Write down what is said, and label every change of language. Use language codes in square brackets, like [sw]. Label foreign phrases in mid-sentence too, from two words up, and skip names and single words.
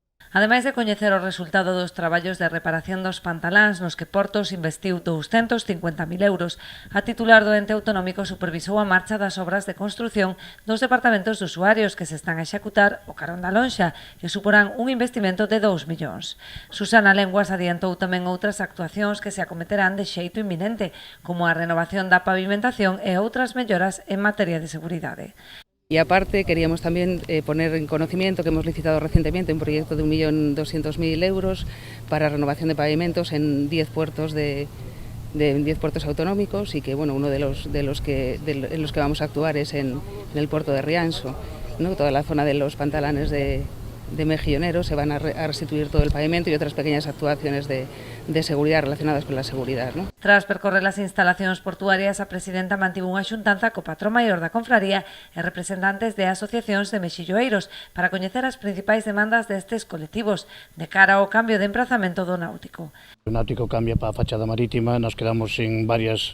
[gl] Ademais de coñecer o resultado dos traballos de reparación dos pantaláns nos que Portos investiu 250.000 euros, a titular do ente autonómico supervisou a marcha das obras de construción dos departamentos de usuarios que se están a executar o carón da lonxa, que suporán un investimento de 2 millóns. Susana Lenguas adiantou tamén outras actuacións que se acometerán de xeito inminente, como a renovación da pavimentación e outras melloras en materia de seguridade. [es] Y aparte queríamos también poner en conocimiento que hemos licitado recientemente un proyecto de 1.200.000 euros para renovación de pavimentos en 10 puertos de 10 puertos autonómicos y que bueno, uno de los que vamos a actuar es en el puerto de Rianxo, ¿no? Toda la zona de los pantalanes de Mejillonero se van a restituir todo el pavimento y otras pequeñas actuaciones de seguridad relacionadas con la seguridad, ¿no? [gl] Tras percorrer as instalacións portuarias, a presidenta mantivo unha xuntanza co patrón maior da confraría e representantes de asociacións de mexilloeiros para coñecer as principais demandas destes colectivos de cara ao cambio de emprazamento do náutico. O náutico cambia para a fachada marítima, [es] nos quedamos sin varias.